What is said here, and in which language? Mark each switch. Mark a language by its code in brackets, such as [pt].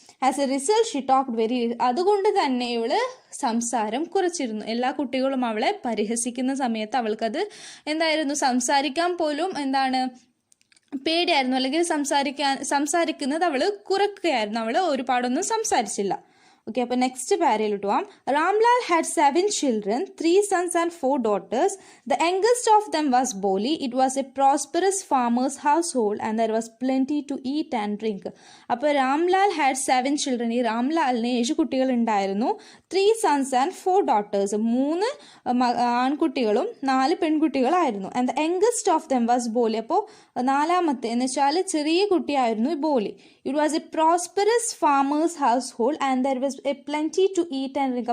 [en] As a result she talked very. [ml] അതുകൊണ്ട് തന്നെ ഇവള് സംസാരം കുറച്ചിരുന്നു. എല്ലാ കുട്ടികളും അവളെ പരിഹസിക്കുന്ന സമയത്ത് അവൾക്കത് എന്തായിരുന്നു, സംസാരിക്കാൻ പോലും എന്താണ് പേടിയായിരുന്നു, അല്ലെങ്കിൽ സംസാരിക്കുന്നത് അവള് കുറയ്ക്കുകയായിരുന്നു. അവള് ഒരുപാടൊന്നും സംസാരിച്ചില്ല. ഓക്കെ, അപ്പോൾ നെക്സ്റ്റ് പാരയിലോട്ട് പോവാം. [en] Ramlal had 7 children, 3 sons and 4 daughters. The youngest of them was Boli. It was a prosperous farmer's household and there was plenty to eat and drink. അപ്പോൾ Ramlal had 7 children. [ml] ഈ റാംലാലിന് 7 കുട്ടികൾ ഉണ്ടായിരുന്നു. [en] 3 sons and 4 daughters. [ml] 3 ആൺകുട്ടികളും 4 പെൺകുട്ടികളായിരുന്നു. [en] And the youngest of them was Boli. [ml] അപ്പോൾ 4ാമത്തെ എന്ന് വെച്ചാൽ ചെറിയ കുട്ടിയായിരുന്നു ബോലി. [en] It was a prosperous farmer's household and there was a plenty to eat and drink.